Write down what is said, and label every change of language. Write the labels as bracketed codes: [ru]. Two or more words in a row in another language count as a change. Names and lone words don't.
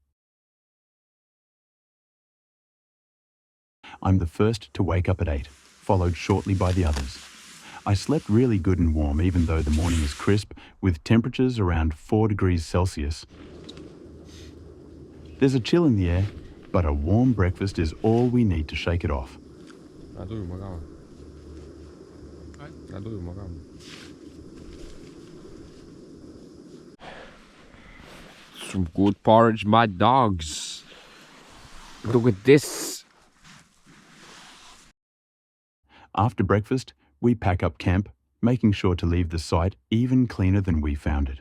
[en] I'm the first to wake up at 8, followed shortly by the others. I slept really good and warm even though the morning is crisp, with temperatures around 4 degrees Celsius. There's a chill in the air, but a warm breakfast is all we need to shake it off. [et] Lähed ujuma ka või? Lähed ujuma ka või? [en] Some good porridge, my dogs. Look at this. After breakfast, we pack up camp, making sure to leave the site even cleaner than we found it.